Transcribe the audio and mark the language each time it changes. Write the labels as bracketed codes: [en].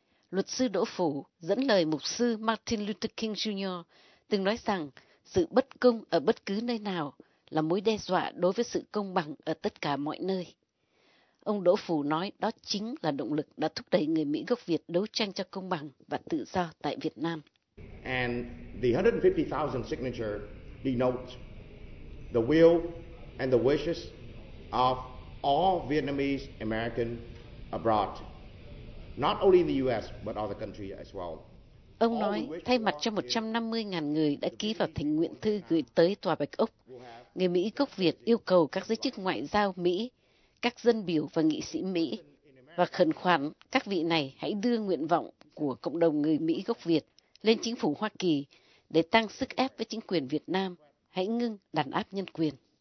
[vi] Luật sư Đỗ Phủ dẫn lời mục sư Martin Luther King Jr. từng nói rằng sự bất công ở bất cứ nơi nào là mối đe dọa đối với sự công bằng ở tất cả mọi nơi. Ông Đỗ Phủ nói đó chính là động lực đã thúc đẩy người Mỹ gốc Việt đấu tranh cho công bằng và tự do tại Việt Nam. [en] And the 150,000 signature denotes the will and the wishes of all Vietnamese American abroad, not only in the US but other country as well. [vi] Ông nói thay mặt cho 150,000 người đã ký vào thỉnh nguyện thư gửi tới Tòa Bạch Ốc, người Mỹ gốc Việt yêu cầu các giới chức ngoại giao Mỹ, các dân biểu và nghị sĩ Mỹ và khẩn khoản các vị này hãy đưa nguyện vọng của cộng đồng người Mỹ gốc Việt lên chính phủ Hoa Kỳ để tăng sức ép với chính quyền Việt Nam hãy ngưng đàn áp nhân quyền.